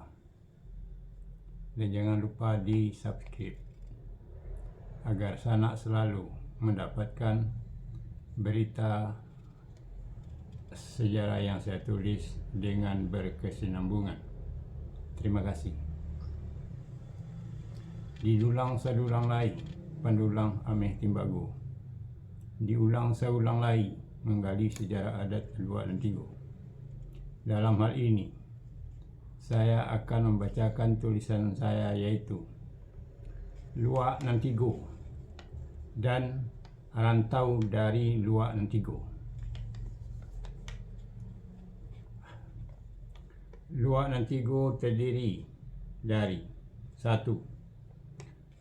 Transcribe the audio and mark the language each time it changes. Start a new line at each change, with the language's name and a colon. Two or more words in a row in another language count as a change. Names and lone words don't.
Indonesian: Dan jangan lupa di subscribe agar sanak selalu mendapatkan berita sejarah yang saya tulis dengan berkesinambungan. Terima kasih.
Minangkabau: Didulang sadulang lai, pandulang ameh timbago. Diulang saulang lai,
Indonesian: menggali sejarah adat Luak Nantigo. Dalam hal ini, saya akan membacakan tulisan saya, yaitu Luak Nantigo dan rantau dari Luak Nantigo. Luak Nantigo terdiri dari 1.